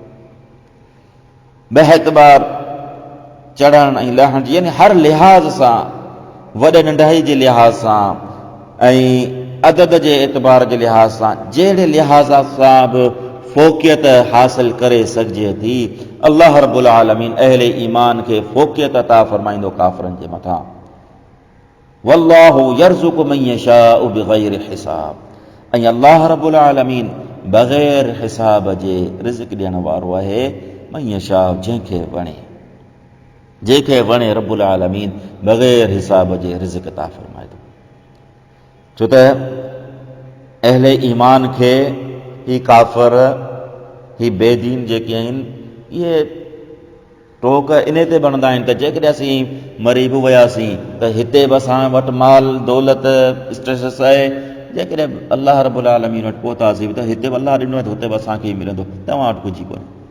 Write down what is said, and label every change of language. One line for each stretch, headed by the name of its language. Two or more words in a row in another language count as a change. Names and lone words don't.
Sindhi: बहतबार चढ़ण ऐं लहण जी, यानी हर लिहाज़ सां, वॾे नंढाई जे लिहाज़ सां ऐं अदद जे एतबार जे लिहाज़ सां, जहिड़े लिहाज़ सां बि फ़ौक़ियत हासिल करे सघिजे थी, अल्लाह
Arabic: رب العالمين
Sindhi: अहले ईमान खे फ़ौक़ियत अता फ़रमाईंदो काफ़िरनि जे मथां।
Arabic: والله يرزق من يشاء بغير حساب,
Sindhi: ऐं अल्लाह
Arabic: رب العالمين
Sindhi: बग़ैर हिसाब जे रिज़्क़ ॾियण वारो आहे।
Arabic: من يشاء,
Sindhi: जंहिंखे वणे
Arabic: رب العالمين
Sindhi: बग़ैर हिसाब जे रिज़्क़ अता फ़रमाए थो। छो त अहले ईमान खे ही काफ़िर, ही बेदीन जेके आहिनि, इहे टोक इन ते बणंदा आहिनि त जेकॾहिं असीं मरी बि वियासीं त हिते बि असां वटि माल दौलत स्टेटस आहे, जेकॾहिं अल्लाह
Arabic: رب العالمين
Sindhi: वटि पहुतासीं त हिते बि अल्लाह ॾिनो आहे त हुते बि असांखे ई मिलंदो, तव्हां वटि कुझु कोन्हे।